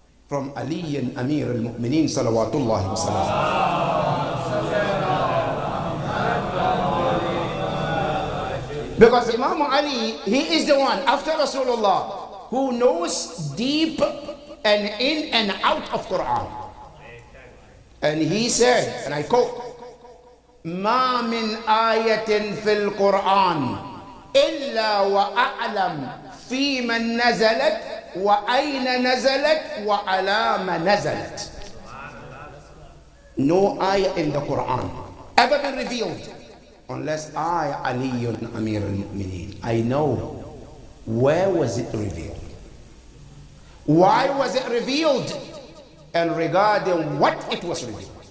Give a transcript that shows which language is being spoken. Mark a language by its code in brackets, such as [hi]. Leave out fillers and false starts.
[en] From Ali and Amir al-Mu'mineen salawatullahi wa salam. Because Imam Ali, he is the one after Rasulullah who knows deep and in and out of Quran. And he said, and I quote, [ar] ما من آية في القرآن إلا وأعلم في من نزلت وأين نزلت وعلى ما نزلت. [en] No ayah in the Quran ever been revealed unless I, Ali Amir al-Mu'mineen, I know where was it revealed, why was it revealed, and regarding what it was revealed.